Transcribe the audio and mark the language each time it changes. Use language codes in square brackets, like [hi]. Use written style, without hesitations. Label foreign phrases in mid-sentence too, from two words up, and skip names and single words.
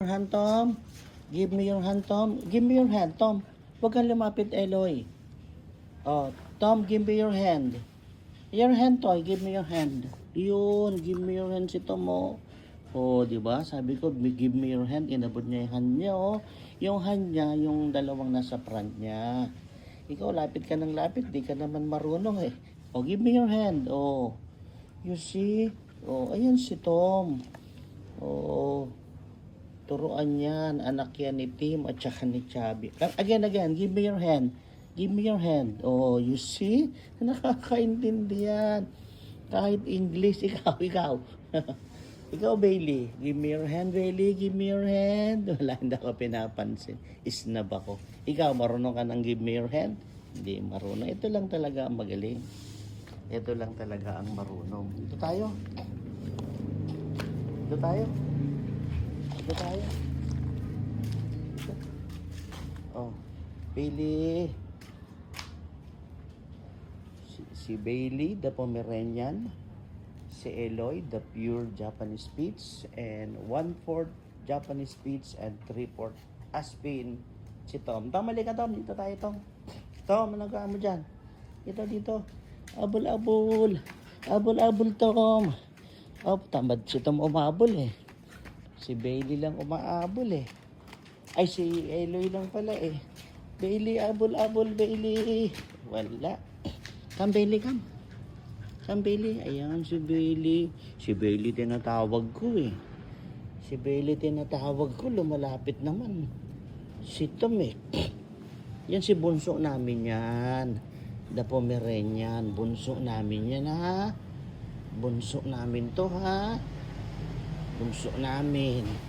[en] Hand, Tom. Give me your hand, Tom. Give me your hand, Tom. [tl] Huwag kang lumapit, Eloy. [en] Oh, Tom, give me your hand. Your hand, Toy. Give me your hand. Yun, give me your hand si Tom, oh. [tl] Oh, di ba? Sabi ko, [en] give me your hand. [tl] Inabot niya yung hand niya, oh. Yung hand niya, yung dalawang nasa front niya. Ikaw, lapit ka ng lapit. Di ka naman marunong, eh. [en] Oh, give me your hand. Oh. You see? [tl] Oh, ayan si Tom. Oh. Turuan yan, anak yan ni Tim at saka ni Chubby. [en] Again, give me your hand. Give me your hand. Oh, you see? [tl] Nakakaintindi yan. Kahit English, ikaw. Ikaw, Bailey. [en] Give me your hand, Bailey. Give me your hand. [tl] Wala, hindi ako pinapansin. Isnab ako. Ikaw, marunong ka ng [en] give me your hand? [tl] Hindi marunong. Ito lang talaga ang magaling. Ito lang talaga ang marunong. Ito tayo. Ito tayo. Ito tayo. Oh, Bailey. Si Bailey, [en] the Pomeranian. [tl] Si Eloy, [en] the pure Japanese Spitz. And 1/4 Japanese Spitz and 3/4 Aspin. [tl] Si Tom. Tom, mali ka, Tom. Dito tayo, Tom. Tom, ano ka mo dyan? Dito. Abol-abol. Abol-abol, Tom. Oh, tamad si Tom umabol, eh. Si Bailey lang umaabol, eh. Ay, si Eloy lang pala, eh. Bailey, abol-abol, Bailey. Wala. [en] Come, Bailey, come. Come, Bailey. [tl] Ayan, si Bailey. Si Bailey tinatawag ko, eh. Si Bailey tinatawag ko. Lumalapit naman. Si Tom, eh. Yan si bunso namin yan. [en] The Pomeranian. [tl] Bunso namin yan, ha? Bunso namin to, ha? Bunso namin.